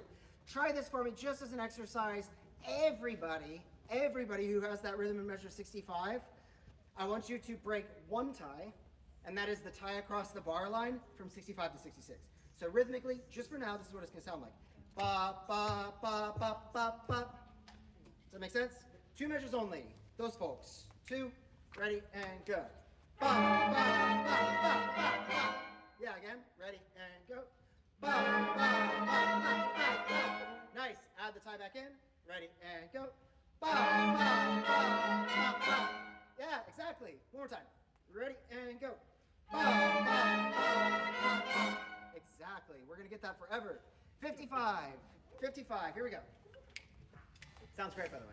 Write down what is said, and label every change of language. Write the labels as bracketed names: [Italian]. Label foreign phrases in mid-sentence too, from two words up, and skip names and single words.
[English] Try this for me just as an exercise. Everybody who has that rhythm in measure 65, I want you to break one tie, and that is the tie across the bar line from 65 to 66. So rhythmically, just for now, this is what it's going to sound like. Ba, ba, ba, ba, ba, ba. Does that make sense? 2 measures only. Those folks. 2, ready, and go. Ba, ba, ba, ba, ba, ba. Yeah, again. Ready, and go. Ba, ba, ba, ba, ba, ba. Nice. Add the tie back in. Ready, and go. Ba, ba, ba, ba, ba. Yeah, exactly. One more time. Ready, and go. Ba, ba, ba, ba, ba. Exactly. We're going to get that forever. 55. 55. Here we go. Sounds great, by the way.